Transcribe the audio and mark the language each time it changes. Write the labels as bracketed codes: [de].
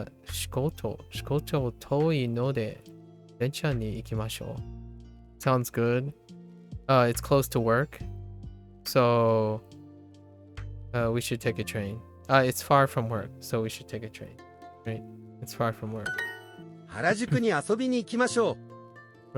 [ja] 仕事遠いので電車に行きましょう。 [en] Sounds good. It's close to work. So we should take a train. It's far from work, so we should take a train. Right? It's far from work. [ja] 原宿に遊びに行きましょう。